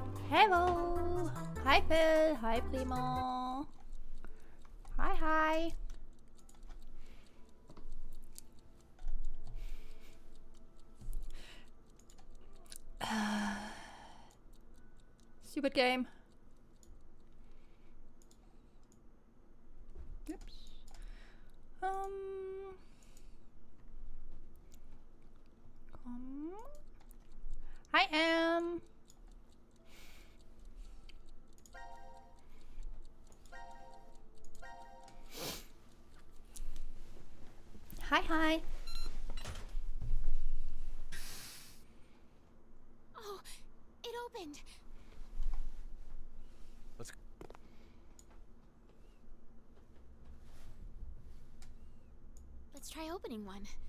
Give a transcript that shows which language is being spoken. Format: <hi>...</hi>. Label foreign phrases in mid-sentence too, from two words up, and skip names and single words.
<en>Hello! Hi Phil! Hi Primo! Hi hi! Stupid game. Oops. Hi Em! Hi hi! Oh, it opened. Let's try opening one.</en>